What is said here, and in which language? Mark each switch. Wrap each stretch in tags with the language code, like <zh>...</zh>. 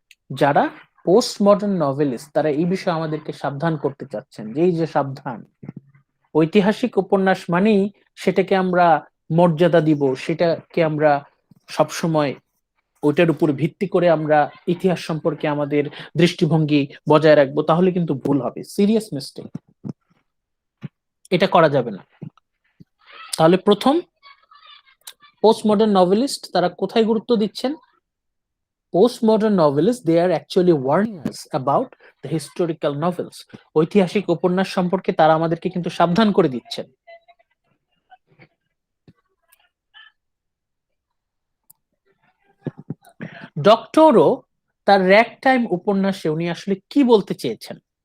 <bn>যারা post modern novelist তারা এই বিষয়ে আমাদেরকে সাবধান করতে চাচ্ছেন যে এই যে সাবধান, ঐতিহাসিক উপন্যাস মানেই সেটাকে আমরা মর্যাদা দিব, সেটাকে আমরা সবসময় ওইটার উপর ভিত্তি করে আমরা ইতিহাস সম্পর্কে আমাদের দৃষ্টিভঙ্গি বজায় রাখবো, তাহলে কিন্তু ভুল হবে, সিরিয়াস মিস্টেক। এটা করা যাবে না। তাহলে প্রথম, পোস্ট মডার্ন নভেলিস্ট তারা কোথায় গুরুত্ব দিচ্ছেন?</bn> <en>Postmodern novelists, they are actually warning us about the historical novels.</en> <bn>ঐতিহাসিক উপন্যাস সম্পর্কে তারা আমাদেরকে কিন্তু সাবধান করে দিচ্ছেন। ডক্টরও তার র্যাগ টাইম উপন্যাসে উনি আসলে কি বলতে চেয়েছেন?</bn>